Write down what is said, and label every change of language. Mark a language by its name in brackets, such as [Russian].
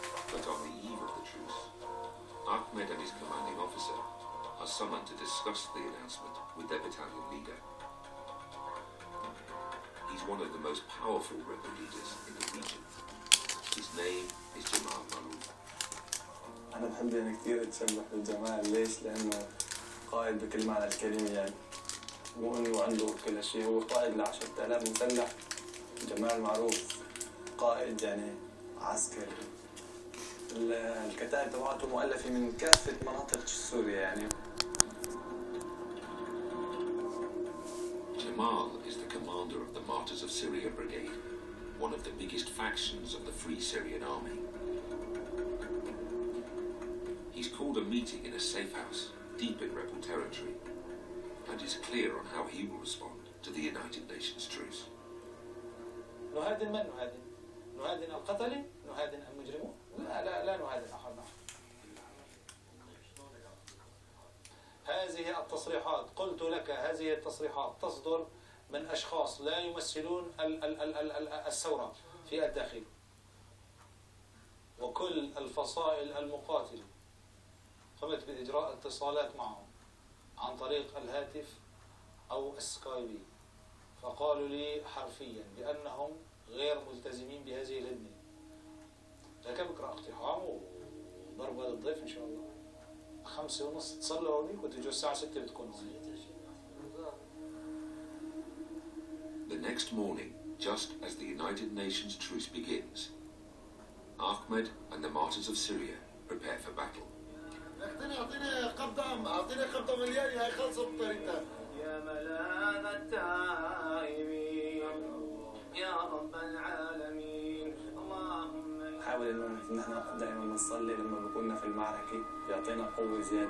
[English] But on the eve of the truce, Ahmed and his commanding officer are summoned to discuss the announcement with their battalion leader. He's one of the most powerful rebel leaders in the region. His name is Jamal Marouf. [Arabic] أنا بحب يعني كثير أتشبه بالجمال، ليش؟ لأنه قائد بكل معنى الكلمة يعني، مو إنه عنده كل شيء، هو قائد ل10,000 مسلح. جمال معروف قائد يعني عسكري. الكتائب تبعته مؤلفة من كافة مناطق سوريا يعني. [English] Jamal is the commander of the Martyrs of Syria Brigade, one of the biggest factions of the Free Syrian Army. He's called a meeting in a safe house, deep in rebel territory, and is clear on how he will respond to the United Nations truce. [Arabic] نهادن من نهادن؟ نهادن القتلة؟ نهادن المجرمون؟ لا نهادن أحد. هذه التصريحات، قلت لك هذه التصريحات تصدر من أشخاص لا يمثلون الثورة في الداخل، وكل الفصائل المقاتلة قمت بإجراء اتصالات معهم عن طريق الهاتف أو السكايبي، فقالوا لي حرفيا بأنهم غير ملتزمين بهذه الهدنة. لكن بكرة اقتحام وضرب هذا الضيف إن شاء الله. 5:30 تصلوا هونيك وتجوا الساعة 6 بتكون. [English] The next morning, just as the United Nations truce begins, Ahmed and the Martyrs of Syria prepare for battle. [Arabic] أعطيني قبضة مليانة هاي خلصة بطريقتها. يا ملاذ التائبين يا رب العالمين اللهم. نحاول إنه نحن دائما بنصلي لما بكوننا في المعركة، يعطينا قوة زيادة.